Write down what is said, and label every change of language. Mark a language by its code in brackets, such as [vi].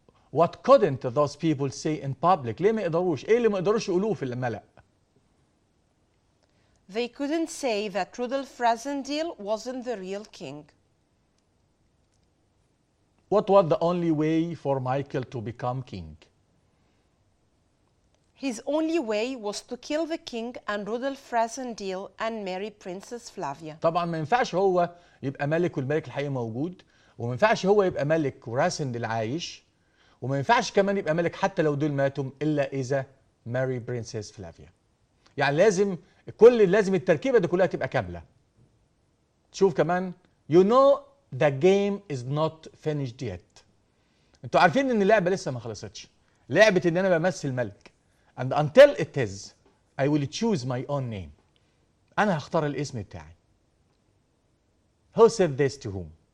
[en] What couldn't those people say in public? [ar] ليه ما يقدروش؟ إيه اللي ما يقدروش يقولوه في الملأ؟ [en] They couldn't say that Rudolf Rassendyll wasn't the real king. What was the only way for Michael to become king? His only way was to kill the king and Rudolf Rassendyll and marry Princess Flavia. [ar] طبعا ما ينفعش هو يبقى ملك والملك الحقيقي موجود، وما ينفعش هو يبقى ملك وراسندل عايش، وما ينفعش كمان يبقى ملك حتى لو دول ماتوا الا اذا ماري برنسس فلافيا. يعني لازم لازم التركيبه دي كلها تبقى كامله. تشوف كمان [en] you know the game is not finished yet. [ar] انتوا عارفين ان اللعبه لسه ما خلصتش. لعبه ان انا بمثل ملك. [en] And until it is, I will choose my own name. [ar] أنا هختار الاسم بتاعي. [en] Who said this to whom?